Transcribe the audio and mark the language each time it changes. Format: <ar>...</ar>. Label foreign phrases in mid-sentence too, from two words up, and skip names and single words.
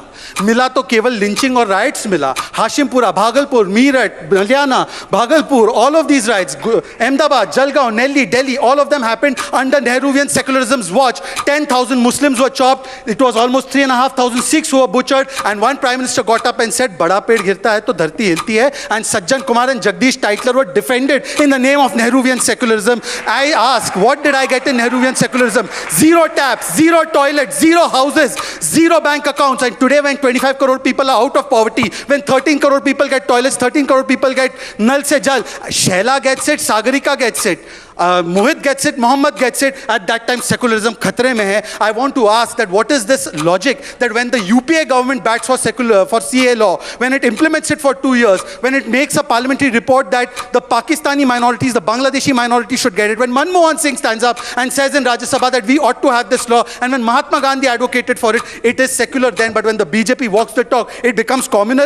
<hi>मिला तो केवल लिंचिंग और रायट्स मिला.</hi> <en>Hashimpura, Bhagalpur, Meerut, Haryana, Bhagalpur, all of these riots, Ahmedabad, Jalgaon, Delhi, all of them happened under Nehruvian secularism's watch. 10,000 Muslims were chopped. It was almost 3,500 Sikhs who were butchered. And one Prime Minister got up and said,</en> <hi>बड़ा पेड़ गिरता है तो धरती हिलती है.</hi> <en>And Sajjan Kumar and Jagdish Tytler were defended in the name of Nehruvian secularism. I ask, what did I get in Nehruvian secularism? 0 taps, 0 toilets, 0 houses, 0 bank accounts. And today when 25 crore people are out of poverty, when 13 crore people get toilets, 13 crore people get Nal Se Jal, Shehla gets it, Sagarika gets it. Mohit gets it, Mohammed gets it. At that time,</en> <hi>सेक्युलरिज़्म ख़तरे में है.</hi> <en>I want to ask that what is this logic that when the UPA government bats for CA law, when it implements it for 2 years, when it makes a parliamentary report that the Pakistani minorities, the Bangladeshi minorities should get it, when Manmohan Singh stands up and says in Rajya Sabha that we ought to have this law, and when Mahatma Gandhi advocated for it, it is secular then, but when the BJP walks the talk, it becomes communal.</en>